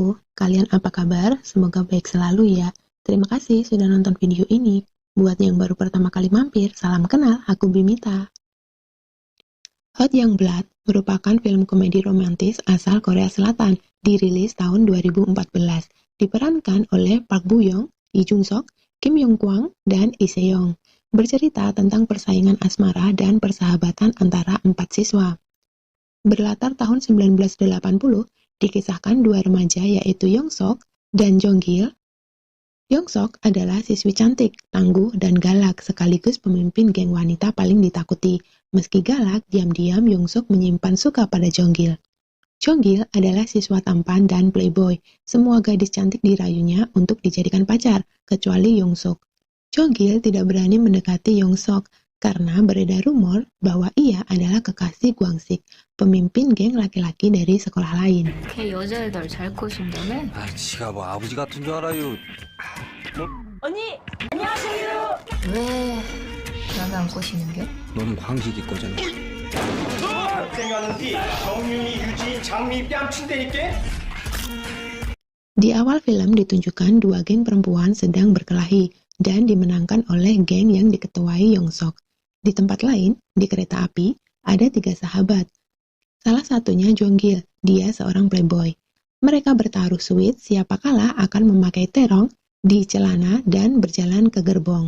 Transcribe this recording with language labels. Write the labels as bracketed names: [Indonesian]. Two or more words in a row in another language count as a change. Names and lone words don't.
[Indonesian] Kalian apa kabar? Semoga baik selalu ya. Terima kasih sudah nonton video ini. Buat yang baru pertama kali mampir, salam kenal, aku Bimita. Hot Young Blood merupakan film komedi romantis asal Korea Selatan, dirilis tahun 2014. Diperankan oleh Park Bo Young, Lee Jung Sok, Kim Yong Kwang, dan Lee Se Young. Bercerita tentang persaingan asmara dan persahabatan antara 4 siswa. Berlatar tahun 1980, dikisahkan dua remaja yaitu Yong Sok dan Jong Gil. Yong Sok adalah siswi cantik, tangguh, dan galak sekaligus pemimpin geng wanita paling ditakuti. Meski galak, diam-diam Yong Sok menyimpan suka pada Jong Gil. Jong Gil adalah siswa tampan dan playboy. Semua gadis cantik dirayunya untuk dijadikan pacar, kecuali Yong Sok. Jong Gil tidak berani mendekati Yong Sok karena beredar rumor bahwa ia adalah kekasih Guangsik, pemimpin geng laki-laki dari sekolah lain. [Korean] 걔 여자애들 잘 꼬신다며? 지가 뭐 아버지 같은 줄 알아요. 언니, 안녕하세요. 왜 나는 안 꼬시는 게? 너는 광식이 거잖아. 생각하는데 정윤이, 유진, 장미 뺨친다니까? [Indonesian] Di awal film ditunjukkan dua geng perempuan sedang berkelahi dan dimenangkan oleh geng yang diketuai Yong Sok. Di tempat lain, di kereta api, ada 3 sahabat. Salah satunya Jong Gil, dia seorang playboy. Mereka bertaruh sweet siapa kalah akan memakai terong di celana dan berjalan ke gerbong.